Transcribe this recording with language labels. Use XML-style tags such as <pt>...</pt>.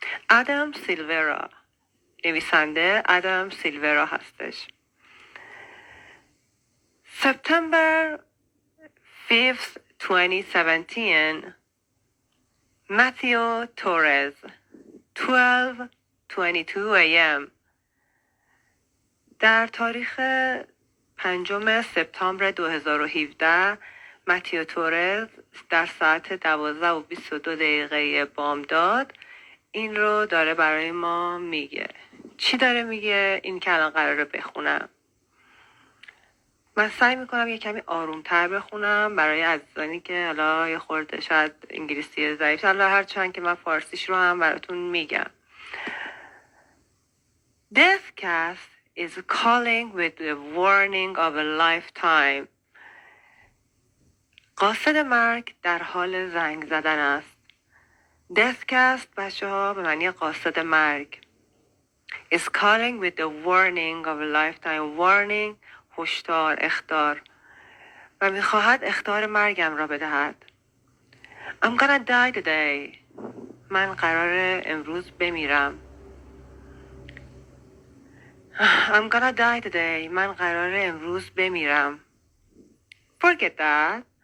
<fa>آدم سیلورا، نویسنده آدم سیلورا هستش.</fa> <en>September 5th, 2017, Matthew Torres, 12:22 a.m.</en> <fa>در تاریخ 5 سپتامبر 2017 متیو تورز در ساعت 12:22 بامداد این رو داره برای ما میگه. چی داره میگه؟ این که الان قراره بخونم. من سعی میکنم یه کمی آرومتر بخونم برای عزیزانی که حالا یه خورده شاید انگلیسی ضعیف، حالا هرچند که من فارسیش رو هم براتون میگم.</fa> <en>Deathcast is calling with the warning of a lifetime.</en> <fa>قاصد مرگ در حال زنگ زدن است. Deathcast بچه ها به معنی قاصد مرگ.</fa> <en>is calling with the warning of a lifetime.</en> <fa>Warning هشدار، اخطار، و میخواهد اخطار مرگم را بدهد.</fa> <en>I'm gonna die today.</en> <fa>من قراره امروز بمیرم.</fa> <en>I'm gonna die today.</en> <fa>من قراره امروز بمیرم.</fa> <en>Forget that.</en>